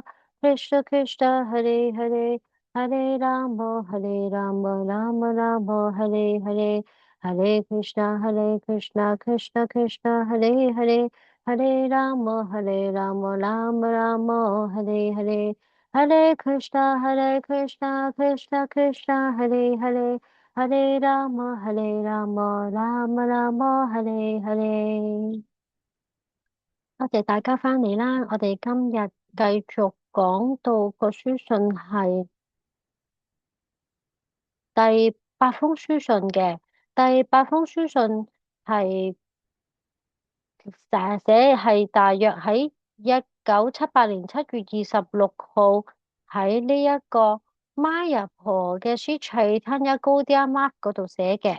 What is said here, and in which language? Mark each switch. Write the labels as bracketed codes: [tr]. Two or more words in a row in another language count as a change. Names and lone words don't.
[sa] कृष्ण कृष्ण हरे हरे हरे राम हरे राम राम राम हरे हरे हरे कृष्ण, कृष्ण कृष्ण, हरे हरे, हरे राम, राम राम, हरे हरे, हरे कृष्ण, कृष्ण कृष्ण, हरे हरे, हरे राम, राम राम, हरे हरे. [yue] 多謝大家返嚟啦，我哋今日繼續講到個書信係第八封書信嘅。第八封書信係寫係大約喺1978年7月26號喺呢一個 Mayapur 嘅 Sri Chaitanya Gaudiya Math 嗰度寫嘅。